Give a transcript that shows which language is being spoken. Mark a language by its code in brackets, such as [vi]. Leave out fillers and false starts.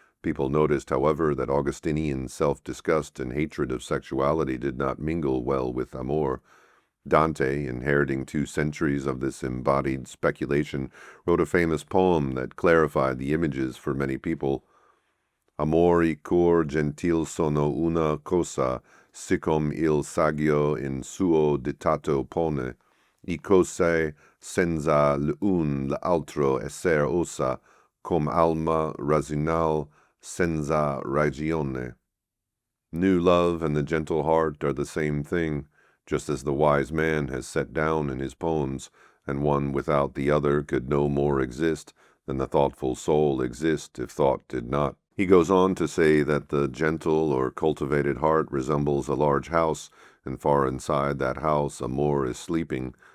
[en] People noticed, however, that Augustinian self-disgust and hatred of sexuality did not mingle well with amour. Dante, inheriting 2 centuries of this embodied speculation, wrote a famous poem that clarified the images for many people. [it] Amor y cor gentil sono una cosa, siccome il saggio in suo dettato pone, y cose senza l'un l'altro esser osa, com alma razional senza ragione. [en] New love and the gentle heart are the same thing, just as the wise man has set down in his poems, and one without the other could no more exist than the thoughtful soul exist if thought did not. He goes on to say that the gentle or cultivated heart resembles a large house, and far inside that house amour is sleeping.